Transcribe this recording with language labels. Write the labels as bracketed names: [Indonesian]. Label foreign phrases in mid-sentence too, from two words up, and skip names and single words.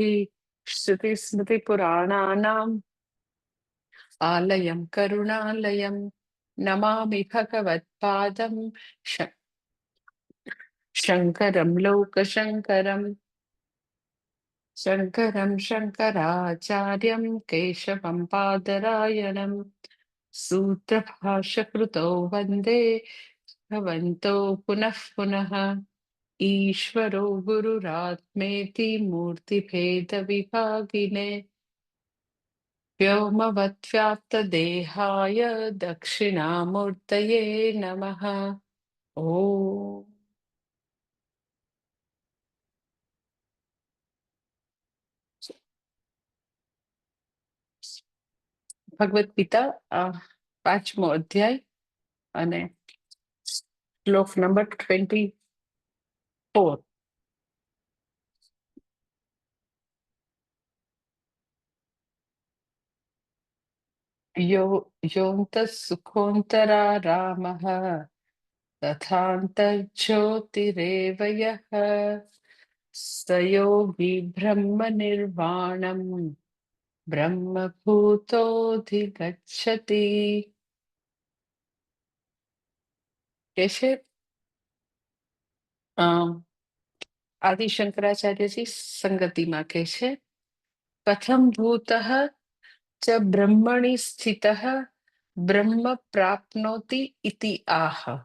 [Sanskrit] श्रुतिस्मृतिपुराणानाम् आलयं करुणालयं नमामि भगवत्पादं शङ्करं लोकशङ्करम् शङ्करं शङ्कराचार्यं केशवं पादरायणं सूत्रभाष्यकृतौ वन्दे भगवन्तो पुनः पुनः। ईश्वरो गुरुरात्मेति मूर्तिभेदविभागिने व्योमवद्व्याप्तदेहाय दक्षिणामूर्तये नमः। [Gujarati] ॐ ભગવદ ગીતા પાંચમો અધ્યાય અને શ્લોક નંબર 24. [Sanskrit] योऽन्तः सुखोऽन्तरा रामः तथान्तर्ज्योतिरेव यः स योगी ब्रह्मनिर्वाणं ब्रह्मभूतोऽधिगच्छति। [Gujarati] કે છે આદિ શંકરાચાર્યજી સંગતિમાં કહે છે, [Sanskrit] कथम भूतः च ब्रह्मणि स्थितः ब्रह्म प्राप्नोति इति आह.